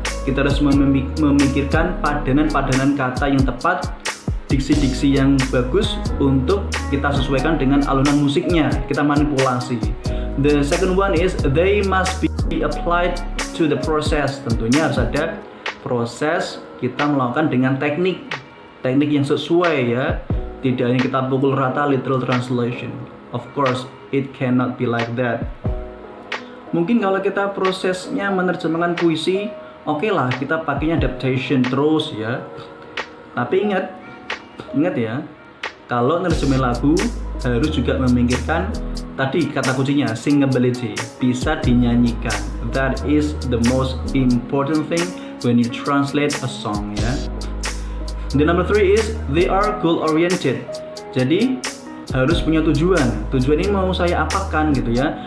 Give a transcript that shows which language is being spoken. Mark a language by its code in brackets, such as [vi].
[id] Kita harus memikirkan padanan-padanan kata yang tepat, diksi-diksi yang bagus untuk kita sesuaikan dengan alunan musiknya. Kita manipulasi. [en] The second one is they must be applied to the process. [id] Tentunya harus ada proses kita melakukan dengan teknik yang sesuai ya. Tidak hanya kita pukul rata literal translation. [en] Of course, it cannot be like that. [id] Mungkin kalau kita prosesnya menerjemahkan puisi, oke lah kita pakainya adaptation terus ya. Tapi ingat ya, kalau nerjemahin lagu harus juga memikirkan tadi kata kuncinya singability, bisa dinyanyikan. [en] That is the most important thing when you translate a song ya. The number 3 is they are goal oriented. [id] Jadi harus punya tujuan. Tujuan ini mau saya apakan gitu ya.